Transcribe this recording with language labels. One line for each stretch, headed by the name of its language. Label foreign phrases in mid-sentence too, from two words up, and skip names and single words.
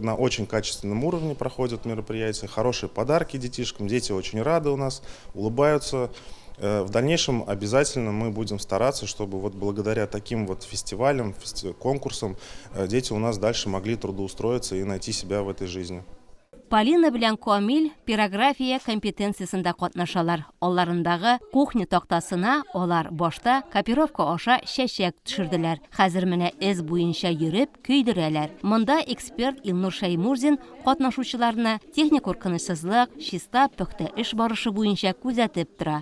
Russian: На очень качественном уровне проходят мероприятия. Хорошие подарки детишкам. Дети очень рады у нас, улыбаются. В дальнейшем обязательно мы будем стараться, чтобы вот благодаря таким вот фестивалям, конкурсам дети у нас дальше могли трудоустроиться и найти себя в этой жизни.
Tatar: Полина белән Камил пирография компетенциясында катнашалар. Алларындагы кухня тактасына алар башта копировка аша чәчәк төшерделәр. Хәзер менә эз буенча йөреп көйдерәләр. Монда эксперт Илнур Шаймурзин катнашучыларны техник куркынычсызлык, чиста, пөхтә эш барышы буенча күзәтеп тора.